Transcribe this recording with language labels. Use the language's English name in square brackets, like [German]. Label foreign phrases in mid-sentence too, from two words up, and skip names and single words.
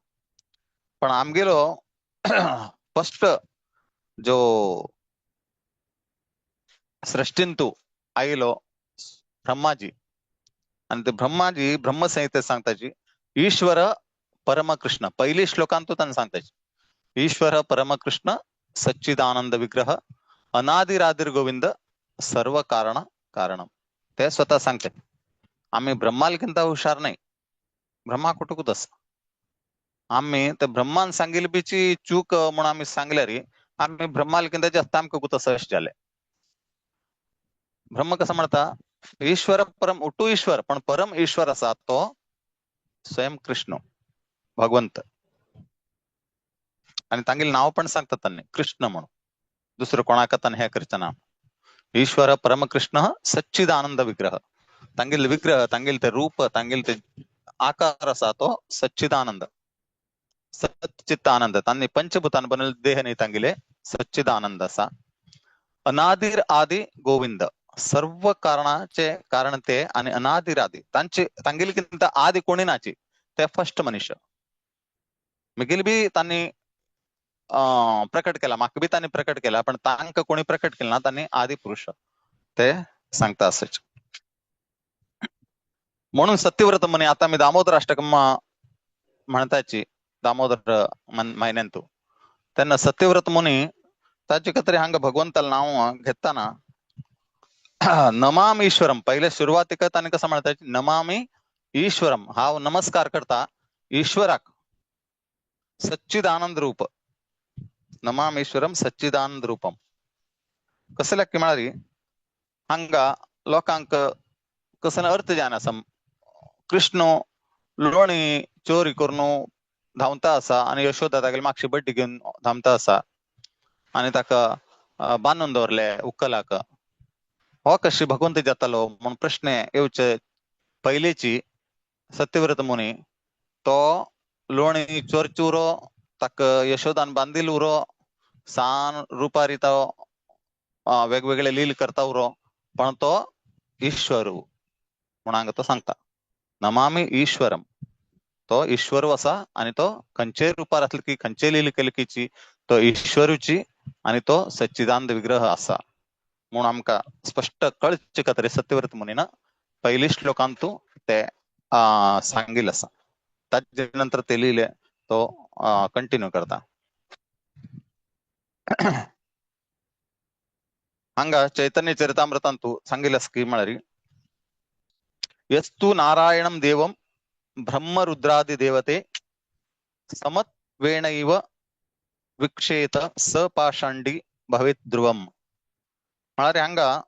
[Konkani] पण आमगेलो फस्ट जो सृष्टींतू आयलो ब्रह्माजी, आणि ते ब्रह्माजी ब्रह्मसंहितेत सांगताची [Sanskrit] ईश्वर परमकृष्ण. [Konkani] पहिली श्लोकांतू ताणें सांगताची [Sanskrit] ईश्वर परमकृष्ण सच्चिदानंद विग्रह अनादिरादिर गोविंद सर्व कारण कारणम. [Konkani] ते स्वतः सांगते. आम्ही ब्रह्मालकिंत हुशार नाही, ब्रह्मा कुठूकूच आसा. आम्ही ते ब्रह्मान सांगिल बीची चूक म्हणून आम्ही सांगल्यार आम्ही ब्रह्मालकिंत जास्त आमकां कुत सश जाले. ब्रह्म कसं म्हणता ईश्वर परम उठू ईश्वर, पण परम ईश्वर असा तो स्वयं कृष्ण भगवंत. आणि तांगेले नाव पण सांगतात तांणी कृष्ण म्हणून, दुसरं कोणाक ताणें हे करचें ना. [Sanskrit] ईश्वर परमकृष्ण सच्चिदानंद विग्रह. [Konkani] तांगेले विग्रह, तांगेले ते रूप, तांगेले ते आकार असा तो सच्चिदानंद, सच्चिदानंद. तांणी पंचभूतान बनवले देह नाही तांगेले सच्चिदानंद असा. [Sanskrit] अनादिर आदि गोविंद, [Konkani] सर्व कारणाचे कारण ते आणि अनादिरादी तांचे तांगेलकिंत आदि कोणी नाची ते फर्स्ट मनुष्य. मिगिल बी तांणी प्रकट केला, म्हाका बी तांणी प्रकट केला, पण तांकां कोणी प्रकट केला ना, तांणी आदि पुरुष ते सांगता असाच. म्हणून सत्यव्रत मुनी, आता मी दामोदर अष्टकम्मा म्हणताची दामोदर महिन्यांतू तेन्ना सत्यव्रत मुनी ताचे तरी हांगा भगवंताला नाव घेताना [Sanskrit] नमामि ईश्वरम, [Konkani] पहिले सुरुवातीक तांणी कसं म्हणता [Sanskrit] नमामि ईश्वरम, [Konkani] हांव नमस्कार करता ईश्वराक सच्चिदानंद रूप. [Sanskrit] नमामि ईश्वरम सच्चिदानंद रूपम. [Konkani] कसं लेक्की म्हळ्यार हांगा लोकांक कसं अर्थ जायना. कृष्ण लोणी चोरी करून धांवता असा आणि यशोदा तागेली मागची बड्डी घेवन धांवता असा आणि ताका बांदून दवरले उक्कलाक. हो कशी भगवंत जातालो म्हणून प्रश्न येवचे पयलीची सत्यव्रत मुनी तो लोणी चोरची उरो, ताका यशोदान बांदिल उरो, सान रुपारी तो वेगवेगळे लील करता उरो, पण तो ईश्वर म्हणून तो सांगता [Sanskrit] नमामि ईश्वरम [Konkani] तो ईश्वर असा आणि तो खंचे रूपार असले की खंचे लिहिली केली तो ईश्वरूची आणि तो [Sanskrit] सच्चिदानंद विग्रह [Konkani] असा म्हणून आमका स्पष्ट कळचे का तरी सत्यव्रत मुनीन पहिली श्लोकांतू ते सांगिल असा त्यानंतर ते लिहिले तो कंटिन्यू करता ಹಂಗ ಚೈತನ್ಯ ಚರಿತಾಮೃತಂತೂ ಸಂಗಿಲ ಸ್ಕೀಮ್ ಮಾಡರಿ ಯಸ್ತು [Sanskrit] ನಾರಾಯಣಂ ದೇವಂ ಬ್ರಹ್ಮ ರುದ್ರಾದಿ ದೇವತೆ ಸಮತ್ವೇಣ ಇವ ವಿಕ್ಷೇತ ಸ ಪಾಷಂಡಿ ಭವೇತ್ ಧ್ರುವಂ [Konkani] ಮಾಡರಿ ಹಂಗ